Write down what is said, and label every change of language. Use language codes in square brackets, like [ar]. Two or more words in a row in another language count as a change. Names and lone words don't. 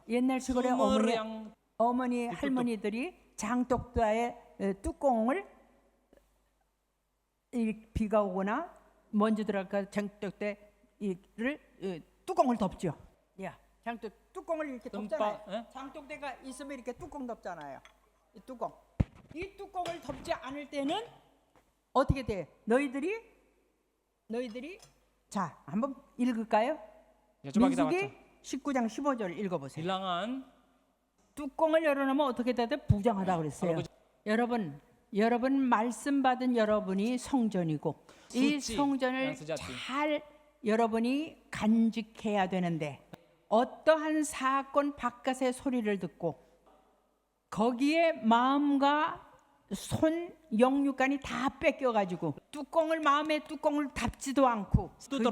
[ko] 옛날 시골에 어머니 할머니들이 장독다의 뚜껑을 비가 오거나 먼지 들어갈까 장독대를 뚜껑을 덮죠. 뚜껑을 이렇게 덮잖아요. 장독대가 있으면 이렇게 뚜껑 덮잖아요. 이 뚜껑 이 뚜껑을 덮지 않을 때는 어떻게 돼? 너희들이 자 한번 읽을까요? [id] Ya, coba kita [ko] 민수기 [id] baca. [ko] 19장 15절 읽어보세요. [id] Bilangan [ko] 뚜껑을 열어놓으면 어떻게 돼? 부정하다 그랬어요. 여러분 말씀 받은 여러분이 성전이고 이 수치, 성전을 [id] yang sejati. [ko] 잘 여러분이 간직해야 되는데 어떠한 사건 바깥의 소리를 듣고 거기에 마음과 손 영육간이 다 뺏겨가지고 마음에 뚜껑을 닫지도 않고 그저